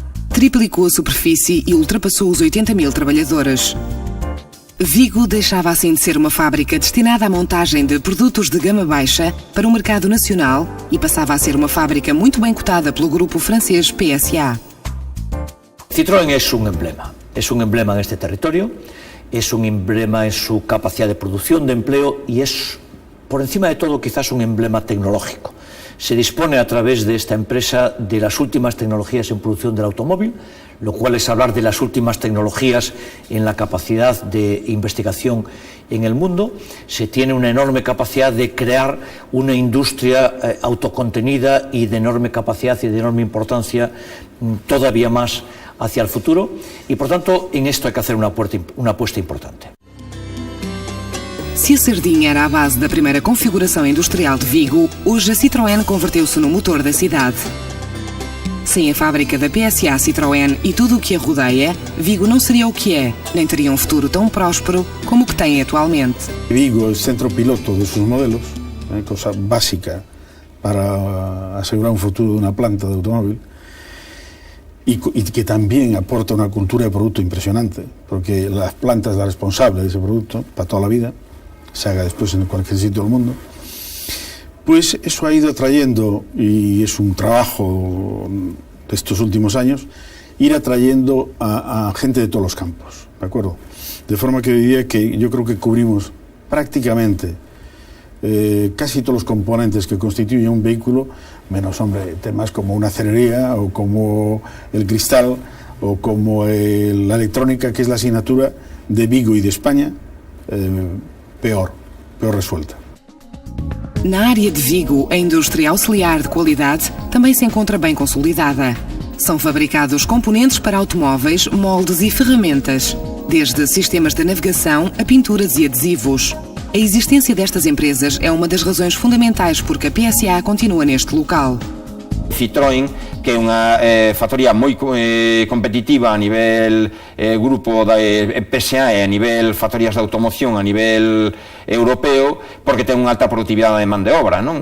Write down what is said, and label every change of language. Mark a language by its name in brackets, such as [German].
[Portuguese] Triplicou a superfície e ultrapassou os 80.000 trabalhadores. Vigo deixava assim de ser uma fábrica destinada à montagem de produtos de gama baixa para o mercado nacional e passava a ser uma fábrica muito bem cotada pelo grupo francês PSA. [Spanish] Citroën es un emblema en este territorio, es un emblema en su capacidad de producción, de empleo y es, por encima de todo, quizás un emblema tecnológico. Se dispone a través de esta empresa de las últimas tecnologías en producción del automóvil, lo cual es hablar de las últimas tecnologías en la capacidad de investigación en el mundo. Se tiene una enorme capacidad de crear una industria autocontenida y de enorme capacidad y de enorme importancia todavía más hacia el futuro, y por tanto en esto hay que hacer una apuesta importante. [Portuguese] Se a sardinha era a base da primeira configuração industrial de Vigo, hoje a Citroën converteu-se no motor da cidade. Sem a fábrica da PSA Citroën e tudo o que a rodeia, Vigo não seria o que é, nem teria um futuro tão próspero como o que tem atualmente. Vigo é o centro piloto de seus modelos, [Spanish] cosa básica para asegurar [Portuguese] um futuro de uma planta de automóvel, [Spanish] y que también aporta una cultura de producto impresionante, porque las plantas la responsable de ese producto para toda la vida, se haga después en cualquier sitio del mundo, pues eso ha ido atrayendo, y es un trabajo de estos últimos años, ir atrayendo a gente de todos los campos, ¿de acuerdo? De forma que diría que yo creo que cubrimos prácticamente casi todos los componentes que constituyen un vehículo, menos, hombre, temas como una acelería o como el cristal o como la electrónica, que es la asignatura de Vigo y de España, peor resuelta. [Portuguese] Na área de Vigo, a indústria auxiliar de qualidade também se encontra bem consolidada. São fabricados componentes para automóveis, moldes e ferramentas, desde sistemas de navegação a pinturas e adesivos. A existência destas empresas é uma das razões fundamentais porque a PSA continua neste local. [Galician] Citroën, que é unha factoría moi competitiva a nivel grupo da PSA e a nivel factorías de automoción a nivel europeo, porque ten unha alta productividade de man de obra, non?